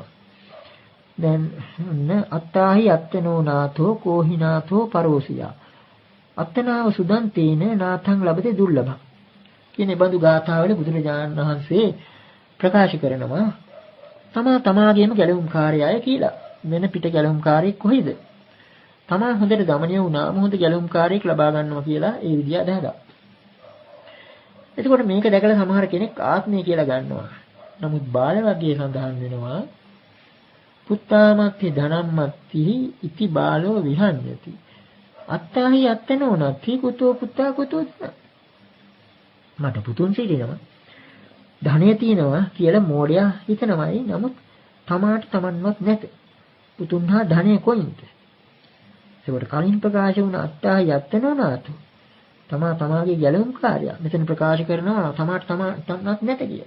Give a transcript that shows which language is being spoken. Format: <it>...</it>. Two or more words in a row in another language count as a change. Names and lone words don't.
<si>දැන්</si> <pi>අත්තාහි අත්තනෝ නාථෝ කෝහිනාථෝ පරෝසියා අත්තනාව සුදන්තේන නාථං ලබතේ දුර්ලභ</pi> <si>කියන බඳු ගාථාවල බුදුරජාණන් වහන්සේ ප්‍රකාශ කරනවා තමාගේම ගැලවුම්කාරයය කියලා. වෙන පිට ගැලවුම්කාරයෙක් කොහෙද? තමා හොඳට දමනය වුණාම හොඳ ගැලවුම්කාරයෙක් ලබා ගන්නවා කියලා ඒ විදිය අදහනවා. එතකොට මේක දැකලා සමහර කෙනෙක් ආත්මය කියලා ගන්නවා. නමුත් බාල වර්ගයේ සඳහන් වෙනවා</si> <pi>පුත්තාමත්ති ධනම්මත්ති ඉති බාලෝ විහඤ්ඤති අත්තාහි අත්තනෝ නත්ති කුතෝ පුත්තා කුතෝ</pi> <si>මට පුතුන් සිටිනවා ධනෙ තියෙනවා කියලා මෝඩයා හිතනවායි. නමුත් තමාට තමන්වත් නැත. පුතුන් හා ධනෙ කොයින්ද? ඒකට කලින් ප්‍රකාශ වුණ</si> <pi>අත්තාහි අත්තනෝ නාතු</pi> <si>තමාගේ ගැලවුම්කාරයා මෙතන ප්‍රකාශ කරනවා තමාට තමන්වත් නැත කියලා.</si>